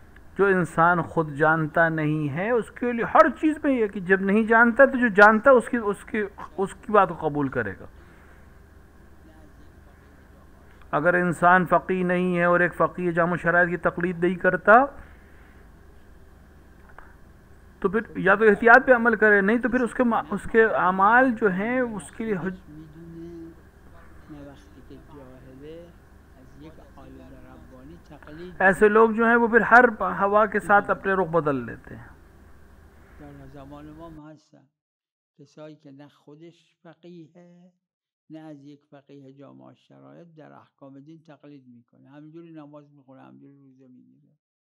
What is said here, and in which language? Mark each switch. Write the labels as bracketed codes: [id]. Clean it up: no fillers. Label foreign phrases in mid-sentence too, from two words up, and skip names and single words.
[ur] جو انسان خود جانتا نہیں ہے اس کے لیے ہر چیز میں یہ ہے کہ جب نہیں جانتا تو جو جانتا اس کی بات کو قبول کرے گا. اگر انسان فقیہ نہیں ہے اور ایک فقیہ جامع شرائط کی تقلید نہیں کرتا تو پھر یا تو احتیاط پہ عمل کرے، نہیں تو پھر اس کے اعمال جو ہیں اس کے لیے [fa] میدونه نه وقتی که جاهله از یک عالم ربانی تقلید [ur] ایسے لوگ جو ہیں وہ پھر ہر ہوا کے ساتھ اپنے رخ بدل لیتے ہیں. [fa] در زمان ما هم هستن کسایی که نه خودش فقیهه نه از یک فقیه جامع شرایط در احکام دین تقلید میکنه، همینجوری نماز میخونه، همینجوری روزه میگیره.